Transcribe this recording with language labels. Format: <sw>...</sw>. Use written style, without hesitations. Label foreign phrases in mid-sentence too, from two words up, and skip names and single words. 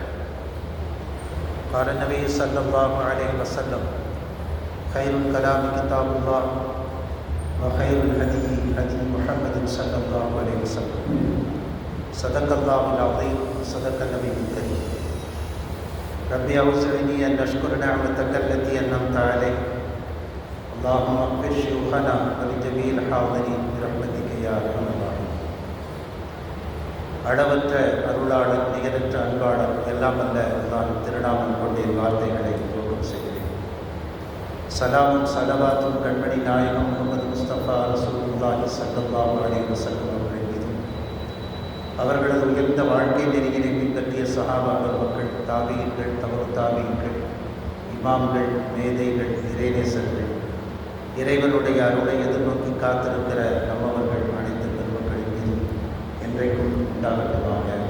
<ar>قال النبي صلى الله عليه وسلم: خير الكلام كتاب الله وخير الهدي هدي محمد صلى الله عليه وسلم. صدق الله العظيم صدق النبي الكريم. ربي أوزعني أن أشكر نعمتك التي أنعمت علي. اللهم اغفر شيوخنا ولجميع الحاضرين برحمتك يا أرحم الراحمين.</ar> <ta>அளவற்ற அருளாளர், நிகரற்ற அன்பாளர், எல்லாம் அல்ல நான் திருநாமம் கொண்டே வார்த்தைகளை துவக்கம் செய்கிறேன். சலாமும் சலவாத்தும் கண்மணி நாயகம் முகமது முஸ்தபா</ta> <ar>رسول الله صلى الله عليه وسلم</ar> <ta>அவர்கள் மீதும், அவர்களது உயர்ந்த வாழ்க்கை நெறியினை பின்பற்றிய சஹாபாக்கள், மக்கள், தாபியீன்கள், தமது தாபியீன்கள், இமாம்கள், மேதைகள், இறைநேசர்கள், இறைவனுடைய அருளை எதிர்நோக்கி காத்திருக்கிற நம்மவர்கள் அனைத்து பெருமக்களின் மீதும் என்றைக்கும் உண்டாகட்டுமாக.</ta>